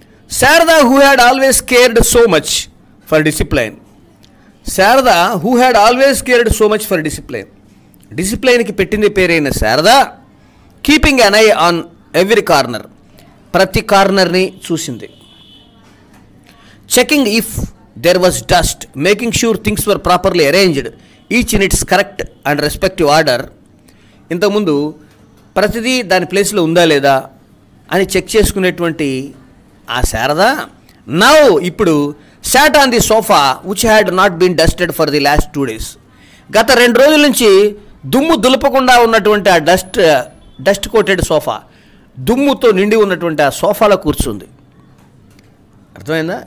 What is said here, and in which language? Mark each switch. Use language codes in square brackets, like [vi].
[en] Sharada who had always cared so much for discipline. Sharada who had always cared so much for discipline. [te] డిసిప్లైన్కి పెట్టింది పేరైన Sharada [en] Keeping an eye on every corner. [te] ప్రతి కార్నర్ని చూసింది. [en] Checking if there was dust, making sure things were properly arranged, each in its correct and respective order. [te] ఇంతకుముందు ప్రతిదీ దాని ప్లేస్లో ఉందా లేదా అని చెక్ చేసుకునేటువంటి ఆ శారద [en] Now ఇప్పుడు sat on the sofa which had not been dusted for the last 2 days. [te] గత 2 రోజుల నుంచి దుమ్ము దులపకుండా ఉన్నటువంటి ఆ డస్ట్ కోటెడ్ సోఫా, దుమ్ముతో నిండి ఉన్నటువంటి ఆ సోఫాలో కూర్చుంది. అర్థమైందా?